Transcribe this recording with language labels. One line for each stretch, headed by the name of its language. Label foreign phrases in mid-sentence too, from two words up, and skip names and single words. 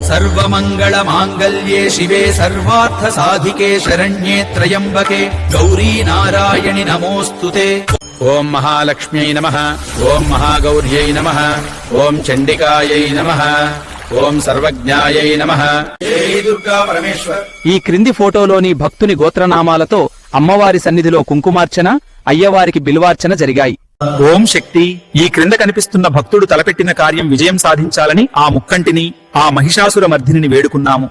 Sanskrit: सर्वमङ्गलमाङ्गल्ये शिवे सर्वार्थसाधिके शरण्ये त्र्यम्बके गौरी नारायणि नमोऽस्तुते। ओम महालक्ष्म्यै नमः, ओम महागौर्यै नमः, ओम चण्डिकायै नमः, ఓం సర్వజ్ఞాయై నమః।
Telugu: జై దుర్గా పరమేశ్వర్। ఈ క్రింది ఫోటోలోని భక్తుని గోత్రనామాలతో అమ్మవారి సన్నిధిలో కుంకుమార్చన, అయ్యవారికి బిల్వార్చన జరిగాయి। ఓం శక్తి। ఈ క్రింద కనిపిస్తున్న భక్తుడు తలపెట్టిన కార్యం విజయం సాధించాలని ఆ ముక్కంటిని, ఆ మహిషాసుర మర్దిని వేడుకున్నాము।